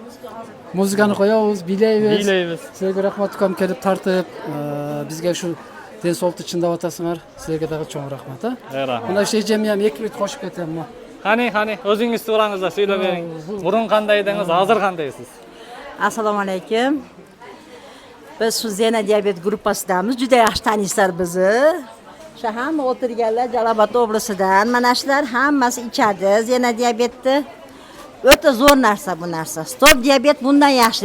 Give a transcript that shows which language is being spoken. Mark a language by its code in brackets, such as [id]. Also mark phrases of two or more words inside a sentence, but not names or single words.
[ky] Музыканы коебуз, бийлейбиз. Силерге рахмат укам келип тартып, бизге ушу ден соолукту чындап атасыңар. Силерге дагы чоң рахмат. Рахмат. Мына эжеме 2 мүнөт кошуп кетем. Кани, өзүңүз тураңыз да сүйлөп бериң. Мурун кандай едиңиз, азыр кандайсыз? [uz] Assalomu alaykum. Biz shu Zena diabet gruppasidanmiz. Juda yaxshi taniysiz bizni. Shu hamma o'tirganlar Jalobod oblasidan. Mana shular hammasi ichadi Zena diabetni. O'ta zo'r narsa bu narsa. Stop diabet bundan yaxshi.